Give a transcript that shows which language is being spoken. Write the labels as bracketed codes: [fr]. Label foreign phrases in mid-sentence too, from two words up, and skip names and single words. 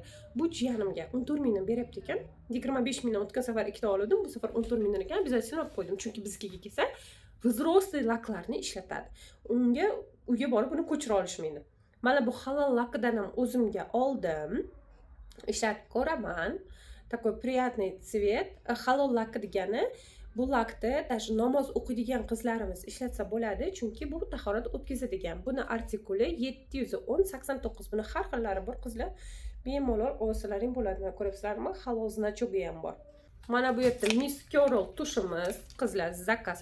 [uz] Bu jiyanimga 14 mingdan beryapti ekan. 25 mingdan o'tgan safar ikkita oldim, bu safar 14 mingdan ekan. Обязательно olib qo'ydim, chunki biznikiga kelsa, взрослый laklarni ishlatadi. Uyga borib uni ko'chira olishmaydi. Mana bu halol lakdan ham o'zimga oldim. Ishlatib ko'raman. [ru] Такой приятный цвет. [uz] Halol laki degani bu lakni даже namoz o'qiydigan qizlarimiz ishlatsa bo'ladi, chunki bu tahorat o'tkazadigan. Buni artikuli 710-89. Buni har xillari bor qizlar. Bemalol olsalaring bo'ladi. Mana ko'ryapsizlarmi? Halol znachogi ham bor. Mana bu yerda Miss Curl tushimiz, qizlar zakaz.